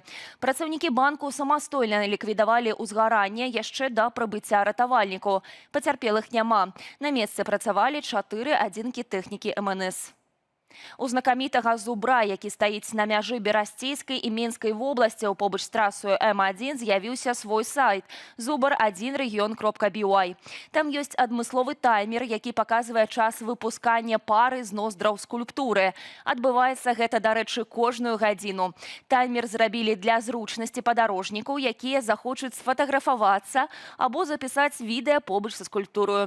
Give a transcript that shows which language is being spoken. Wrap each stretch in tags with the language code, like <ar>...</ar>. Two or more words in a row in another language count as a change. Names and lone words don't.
<be>Працаўнікі банку самастойна ліквідавалі ўзгаранне яшчэ да прыбыцця ратавальнікаў. Пацярпелых няма. На месцы працавалі 4 адзінкі тэхнікі МНС. У знакамітага зубра, які стаіць на мяжы Берасцейскай і Мінскай вобласцяў побач з трасою М1, з'явіўся свой сайт zubar1region.by. Там ёсць адмысловы таймер, які паказвае час выпускання пары з ноздраў скульптуры. Адбываецца гэта, дарэчы, кожную гадзіну. Таймер зрабілі для зручнасці падарожнікаў, якія захочуць сфатаграфавацца або запісаць відэа побач са скульптурою.</be>